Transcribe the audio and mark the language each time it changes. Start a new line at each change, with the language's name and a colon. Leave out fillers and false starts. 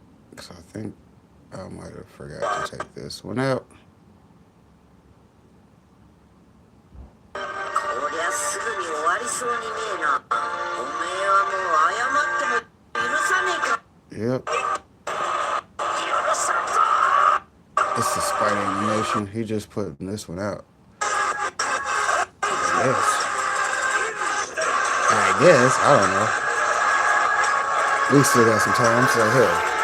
English: Because I think I might have forgot to take this one out.
Japanese: こりゃすぐに終わりそうにねえな。おめえはもう謝っても許さねえか。
English: Yep. It's the spider animation. He just put this one out. Yes. I guess. I don't know. We still got some time, so hell.